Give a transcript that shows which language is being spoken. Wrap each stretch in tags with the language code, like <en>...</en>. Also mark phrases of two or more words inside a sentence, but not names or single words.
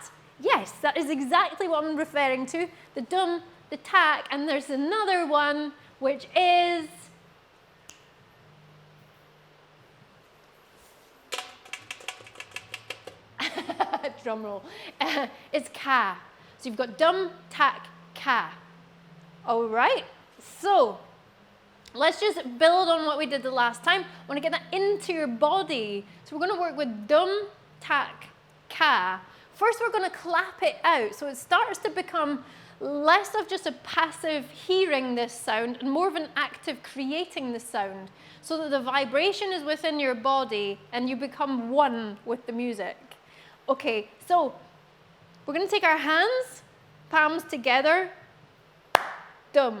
<en>Yes, that is exactly what I'm referring to. The dum, the tak, and there's another one, which is... drum roll. It's ka. So you've got dum, tak, ka. All right, so let's just build on what we did the last time. I want to get that into your body. So we're going to work with dum, tak, ka. First, we're going to clap it out. So it starts to become less of just a passive hearing this sound and more of an active creating the sound, so that the vibration is within your body and you become one with the music. Okay, so we're going to take our hands, palms together, dum.</en>